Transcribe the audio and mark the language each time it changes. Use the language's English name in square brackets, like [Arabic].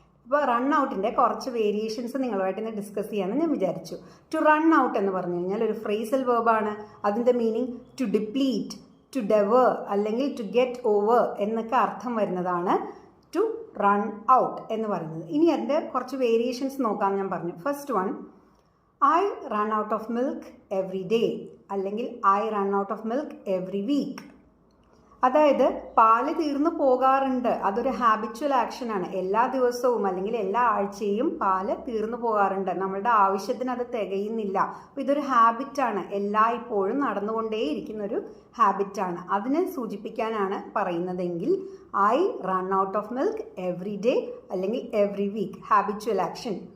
[Malayalam] ഇപ്പോൾ റൺ ഔട്ടിൻ്റെ കുറച്ച് വേരിയേഷൻസ് നിങ്ങളുമായിട്ട് ഇന്ന് ഡിസ്കസ് ചെയ്യാമെന്ന് ഞാൻ വിചാരിച്ചു. ടു റൺ ഔട്ട് എന്ന് പറഞ്ഞു കഴിഞ്ഞാൽ ഒരു ഫ്രേസൽ വേർബാണ്. അതിൻ്റെ മീനിങ് ടു ഡിപ്ലീറ്റ്, ടു ഡെവർ അല്ലെങ്കിൽ ടു ഗെറ്റ് ഓവർ എന്നൊക്കെ അർത്ഥം വരുന്നതാണ് ടു റൺ ഔട്ട് എന്ന് പറയുന്നത്. ഇനി അതിൻ്റെ കുറച്ച് വേരിയേഷൻസ് നോക്കാം. ഞാൻ പറഞ്ഞു [English] first one, I run out of milk every day [Malayalam] അല്ലെങ്കിൽ [English] I run out of milk every week. [Malayalam] അതായത് പാല് തീർന്നു പോകാറുണ്ട്, അതൊരു ഹാബിച്വൽ ആക്ഷനാണ്. എല്ലാ ദിവസവും അല്ലെങ്കിൽ എല്ലാ ആഴ്ചയും പാല് തീർന്നു പോകാറുണ്ട്, നമ്മളുടെ ആവശ്യത്തിന് അത് തികയുന്നില്ല. അപ്പോൾ ഇതൊരു ഹാബിറ്റാണ്, എല്ലായ്പ്പോഴും നടന്നുകൊണ്ടേയിരിക്കുന്ന ഒരു ഹാബിറ്റാണ്. അതിനെ സൂചിപ്പിക്കാനാണ് പറയുന്നതെങ്കിൽ [English] I run out of milk every day [Malayalam] അല്ലെങ്കിൽ [English] Every week, habitual action.